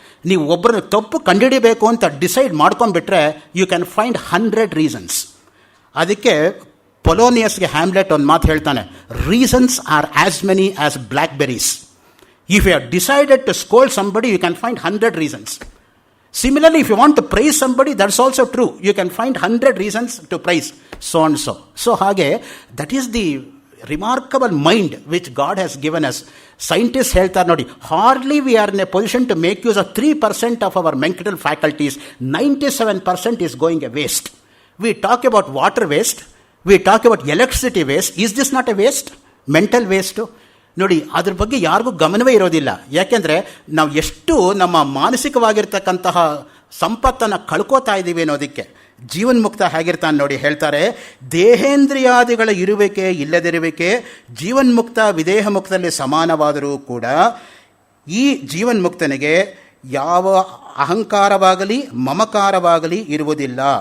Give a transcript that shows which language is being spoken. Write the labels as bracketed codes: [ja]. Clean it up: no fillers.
[kn] ನೀವು ಒಬ್ಬರನ್ನ ತಪ್ಪು ಕಂಡುಹಿಡಿಬೇಕು ಅಂತ decide ಮಾಡ್ಕೊಂಡ್ಬಿಟ್ರೆ [en] You can find 100 reasons. [kn] ಅದಕ್ಕೆ ಪೊಲೋನಿಯಸ್ಗೆ ಹ್ಯಾಮ್ಲೆಟ್ ಒಂದು ಮಾತು ಹೇಳ್ತಾನೆ, [en] Reasons are as many as blackberries. If you have decided to scold somebody you can find 100 reasons. Similarly, if you want to praise somebody, that's also true. You can find 100 reasons to praise so and so. So hage, that is the remarkable mind which God has given us. Scientists [kn] ಹೇಳ್ತಾರೆ ನೋಡಿ, [en] hardly we are in a position to make use of 3% of our mental faculties. 97% is going a waste. We talk about water waste, we talk about electricity waste. Is this not a waste? Mental waste. [kn] ನೋಡಿ, ಅದ್ರ ಬಗ್ಗೆ ಯಾರಿಗೂ ಗಮನವೇ ಇರೋದಿಲ್ಲ. ಯಾಕೆಂದರೆ ನಾವು ಎಷ್ಟು ನಮ್ಮ ಮಾನಸಿಕವಾಗಿರ್ತಕ್ಕಂತಹ ಸಂಪತ್ತನ್ನು ಕಳ್ಕೋತಾ ಇದ್ದೀವಿ ಅನ್ನೋದಕ್ಕೆ. ಜೀವನ್ಮುಕ್ತ ಹೇಗಿರ್ತಾನೆ ನೋಡಿ, ಹೇಳ್ತಾರೆ, ದೇಹೇಂದ್ರಿಯಾದಿಗಳ ಇರುವಿಕೆ ಇಲ್ಲದಿರುವಿಕೆ ಜೀವನ್ಮುಕ್ತ ವಿದೇಹ ಮುಕ್ತದಲ್ಲಿ ಸಮಾನವಾದರೂ ಕೂಡ ಈ ಜೀವನ್ಮುಕ್ತನಿಗೆ ಯಾವ ಅಹಂಕಾರವಾಗಲಿ ಮಮಕಾರವಾಗಲಿ ಇರುವುದಿಲ್ಲ.